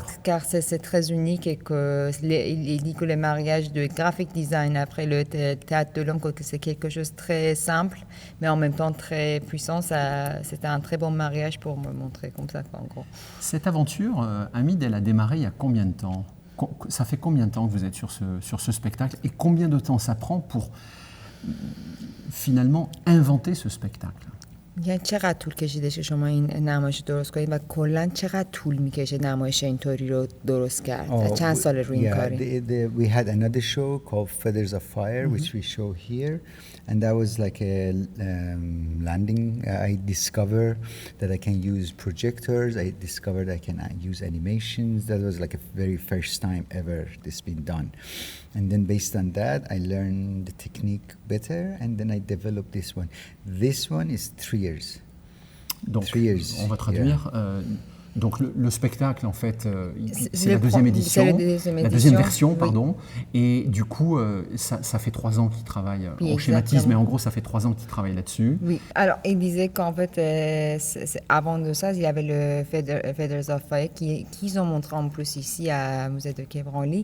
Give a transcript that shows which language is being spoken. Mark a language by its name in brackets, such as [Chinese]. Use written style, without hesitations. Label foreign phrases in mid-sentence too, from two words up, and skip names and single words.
[French] Car c'est très unique et il dit que le mariage de [English] graphic design [French] après le théâtre de l'ombre, que c'est quelque chose de très simple, mais en même temps très puissant. C'était un très bon mariage pour me montrer comme ça, en gros. Cette aventure, Hamid, elle a démarré il y a combien de temps ? Ça fait combien de temps que vous êtes sur ce spectacle et combien de temps ça prend pour finalement inventer ce spectacle ? [Persian] یعنی چقدر طول کشیده شما این نمایش درست کنید و کلا چقدر طول میکشه نمایش اینطوری رو درست کرد؟ چند سال روی این کاری؟ [English] We had another show called Feathers of Fire, which we show here, and that was like a landing. I discovered that I can use projectors. I discovered I can use animations. That was like a very first time ever this been done. And then based on that, I learned the technique better, and then I developed this one. This one is 3 years. [French] Donc, [English] 3 years. [French] On va traduire. Yeah. Donc le spectacle, en fait, c'est la deuxième édition, la deuxième version, pardon. Et du coup, ça fait 3 ans qu'il travaille. Oui, on schématise, mais en gros, ça fait 3 ans qu'il travaille là-dessus. Oui. Alors, il disait qu'en fait, avant de ça, il y avait le Feathers of Fire qu'ils ont montré en plus ici à Musée de Quai Branly.